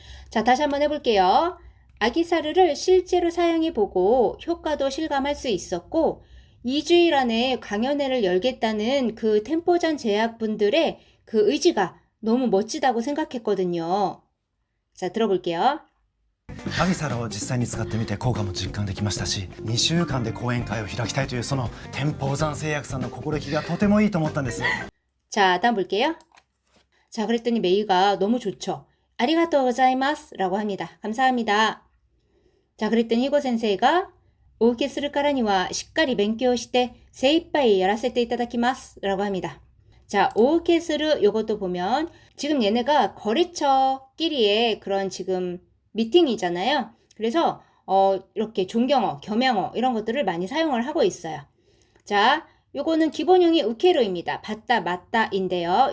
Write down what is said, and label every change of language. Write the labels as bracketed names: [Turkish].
[Korean] 자, 다시 한번 해볼게요. 아기사르를 실제로 사용해보고 효과도 실감할 수 있었고 2주일 안에 강연회를 열겠다는 그 텐포장 제약분들의 그 의지가 너무 멋지다고 생각했거든요. 자, 들어볼게요. [Japanese] アギサラを実際に使ってみて効果も実感できましたし、2週間で講演会を開きたいというその天保山製薬さんの心意気がとてもいいと思ったんです。 [Korean] 자, 다음 볼게요. 자, 그랬더니 메이가 너무 좋죠. [Japanese] 아리가또 고자이마스 [Korean] 라고 합니다. 감사합니다. 자, 그랬더니 히고 센세이가 [Japanese] お受けするからにはしっかり勉強して精一杯やらせていただきます [Korean] 라고 합니다. 자, [Japanese] 오受けする [Korean] 요것도 보면 지금 얘네가 거래처끼리의 그런 지금 미팅이잖아요. 그래서 이렇게 존경어, 겸양어 이런 것들을 많이 사용을 하고 있어요. 자, 요거는 기본형이 우케로입니다. 받다, 맞다인데요.